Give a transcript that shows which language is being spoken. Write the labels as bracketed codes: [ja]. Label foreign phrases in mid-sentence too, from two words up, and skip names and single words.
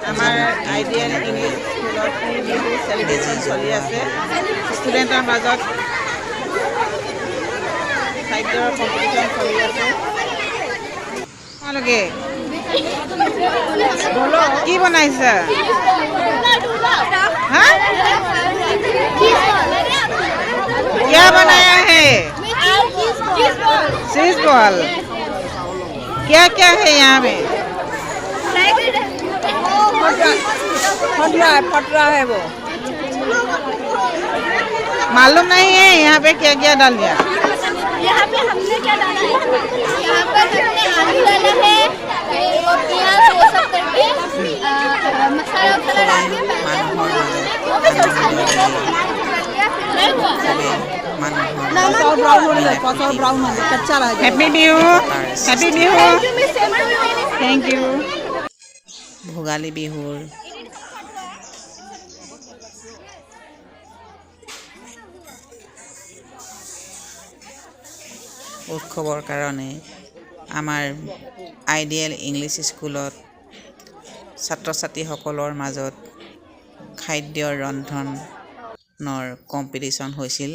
[as] আমাৰ আইডিয়েল ইংলিছ স্কুলত বিহু চেলিব্ৰেশ্যন চলি আছে। ষ্টুডেণ্টৰ মাজত খাদ্যৰ কম্পিটিশ্যন চলি আছে। তোমালোকে কি বনাইছা? [hi] হা क्या बनाया है? [en] cheese ball. [hi] क्या क्या है यहाँ में? फटरा है वो। मालूम नहीं है यहाँ पे क्या क्या डाल दिया? यहाँ पे हमने क्या डाला है? यहाँ पर हमने आलू डाला है और प्याज वो सब करके मसाला डाल के [en] Happy Bihu, Happy Bihu, thank you. [as] ভোগালী বিহুৰ উৎসৱৰ কাৰণে আমাৰ আইডিয়েল ইংলিছ স্কুলত ছাত্ৰ ছাত্ৰীসকলৰ মাজত খাদ্যৰ ৰন্ধনৰ কম্পিটিশ্যন হৈছিল।